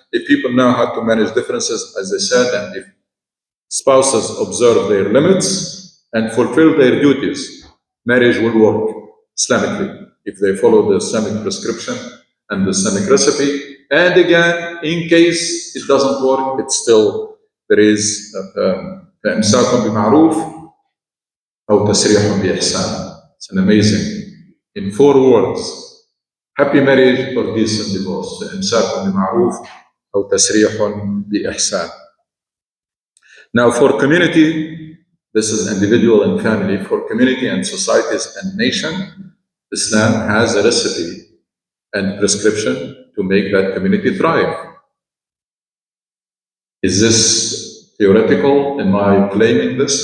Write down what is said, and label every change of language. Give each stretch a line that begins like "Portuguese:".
English: If people know how to manage differences, as I said, and if spouses observe their limits and fulfill their duties, marriage will work Islamically if they follow the Islamic prescription and the Islamic recipe. And again, in case it doesn't work, it's still there is
Arabic: فإمساك بمعروف أو تسريح بإحسان.
English: It's an amazing, in 4 words, happy marriage or decent divorce.
Arabic: فإمساك بمعروف أو تسريح بإحسان.
English: Now, for community, this is individual and family. For community and societies and nation, Islam has a recipe and prescription to make that community thrive. Is this theoretical? Am I claiming this?